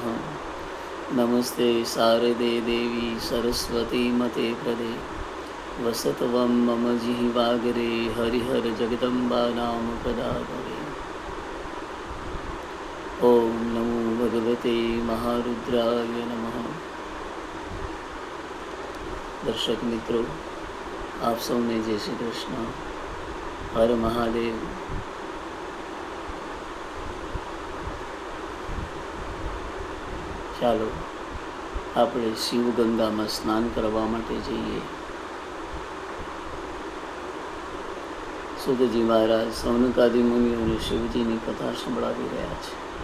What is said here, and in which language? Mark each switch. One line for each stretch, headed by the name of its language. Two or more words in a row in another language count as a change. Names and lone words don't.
Sanskrit: नमस्ते शारदे देवी सरस्वती मते प्रदे वसत्वं मम जिह्वाग्रे हरिहरजगदम्बा नाम प्रदाभवे। ॐ नमो भगवते महारुद्राय नमः।
Hindi: दर्शक मित्रों, आप सौने जय श्री कृष्ण। हर महादेव।
Gujarati: ચાલો આપણે શિવગંગામાં સ્નાન કરવા માટે જઈએ. સુતજી મહારાજ સૌનકાદિ મુનિઓને શિવજીની કથા સંભળાવી રહ્યા છે.